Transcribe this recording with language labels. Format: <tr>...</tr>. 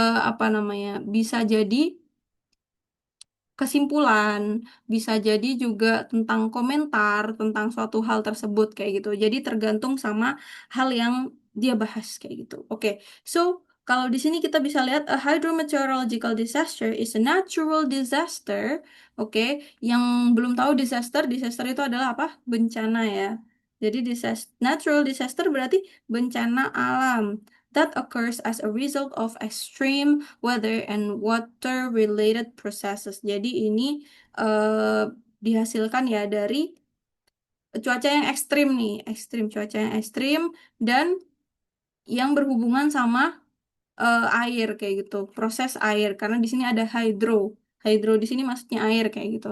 <id>apa namanya bisa jadi kesimpulan, bisa jadi juga tentang komentar tentang suatu hal tersebut kayak gitu. Jadi tergantung sama hal yang dia bahas kayak gitu. Oke, so kalau di sini kita bisa lihat</id> <en>a hydrometeorological disaster is a natural disaster.</en> <id>Oke, yang belum tahu disaster itu adalah apa? Bencana ya. Jadi natural disaster berarti bencana alam</id> <en>that occurs as a result of extreme weather and water-related processes.</en> <id>Jadi ini dihasilkan ya dari cuaca yang ekstrim nih, cuaca yang ekstrim dan yang berhubungan sama air kayak gitu, proses air. Karena di sini ada hydro di sini maksudnya air kayak gitu.</id>